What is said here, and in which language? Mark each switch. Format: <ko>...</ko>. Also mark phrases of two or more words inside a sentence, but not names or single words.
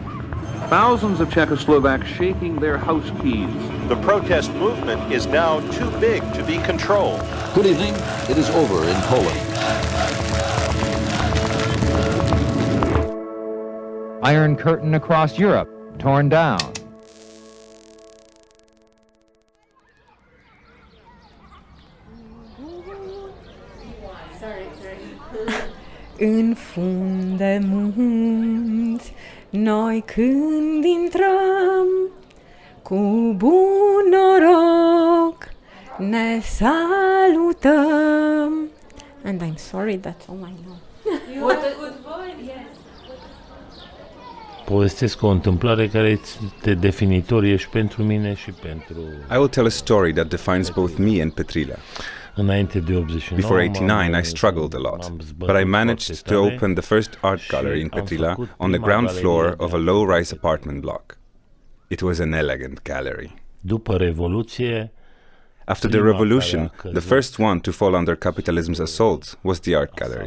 <en>Thousands of Czechoslovaks shaking their house keys. The protest movement is now too big to be controlled. Good evening. It is over in Poland. Iron Curtain across Europe, torn down.</en> <ro>În fund de munți, noi când intrăm, cu bun noroc ne salutăm.</ro> <en>And I'm sorry, that's all I know. What a good voice, yes.</en> <ro>Povestesc o întâmplare care este definitorie și pentru mine și pentru...</ro> <en>I will tell a story that defines both me and Petrila. Before 89, I struggled a lot, but I managed to open the first art gallery in Petrila on the ground floor of a low-rise apartment block. It was an elegant gallery. After the revolution, the first one to fall under capitalism's assault was the art gallery.</en>